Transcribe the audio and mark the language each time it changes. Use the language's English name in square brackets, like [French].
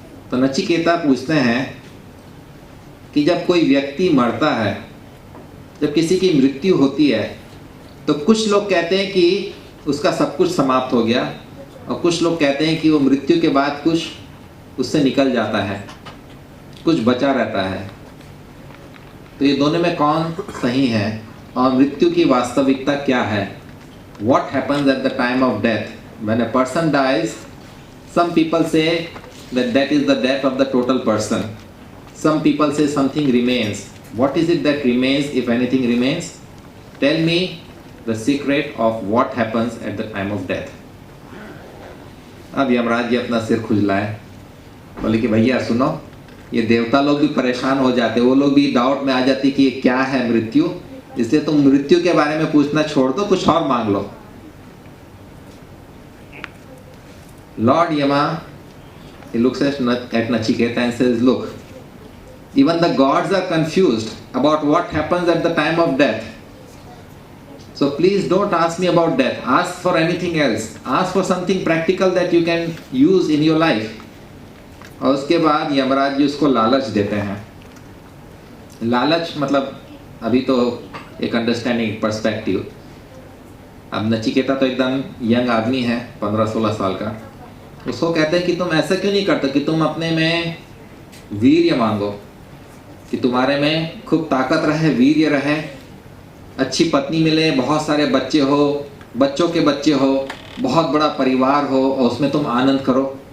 [Hindi] तो नचिकेता पूछते हैं कि जब कोई व्यक्ति मरता है, जब किसी की मृत्यु होती है, तो कुछ लोग कहते हैं कि उसका सब कुछ समाप्त हो गया और कुछ लोग कहते हैं कि वो मृत्यु के बाद कुछ उससे निकल जाता है, कुछ बचा रहता है। तो ये दोनों में कौन सही है और मृत्यु की वास्तविकता क्या है? [English] What happens at the time of death? When a person dies, some people say that that is the death of the total person. Some people say something remains. What is it that remains, if anything remains? Tell me the secret of what happens at the time of death. [Hindi] अब यमराज जी अपना सिर खुजलाए, बोले कि भैया सुनो, ये देवता लोग भी परेशान हो जाते, वो लोग भी डाउट में आ जाती कि ये क्या है मृत्यु, इसलिए तुम मृत्यु के बारे में पूछना छोड़ दो, कुछ और मांग लो। [English] Lord Yama, he looks at Nachiketa and says, look, even the gods are confused about what happens at the time of death. So please don't ask me about death. Ask for anything else. Ask for something practical that you can use in your life. [Hindi] और उसके बाद यमराज जी उसको लालच देते हैं। लालच मतलब अभी तो एक अंडरस्टैंडिंग पर्सपेक्टिव। अब नचिकेता तो एकदम यंग आदमी है, 15-16 साल का। उसको कहते हैं कि तुम ऐसा क्यों नहीं करते कि तुम अपने में वीर्य मांगो, कि तुम्हारे में खूब ताकत रहे, वीर्य रहे, अच्छी पत्नी मिले, बहुत सारे बच्चे हो, बच्चों के बच्चे हो, बहुत बड़ा परिवार हो और उसमें तुम आनंद करो।